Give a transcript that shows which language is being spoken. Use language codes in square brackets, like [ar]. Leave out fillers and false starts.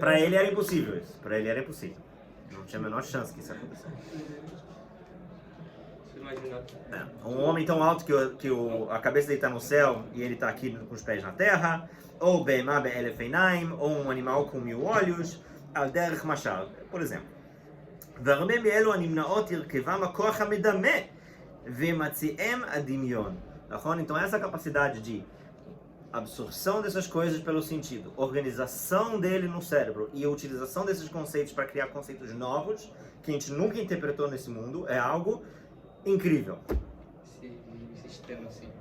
[pt] Para ele era impossível isso. Para ele era impossível. Não tinha a menor chance que isso acontecesse. Um homem tão alto que a cabeça dele está no céu e ele está aqui com os pés na terra, ou [he] Be'emah be'elef einaim, [pt] ou um animal com 1000 olhos, [he] al derech mashal, [pt] por exemplo. [he] והרבה מאלו הנמנעות הרכבם הכוח המדמה ומציעם הדמיון. נכון? [pt] Então essa capacidade de absorção dessas coisas pelo sentido, organização dele no cérebro e a utilização desses conceitos para criar conceitos novos que a gente nunca interpretou nesse mundo é algo incrível. Esse sistema assim.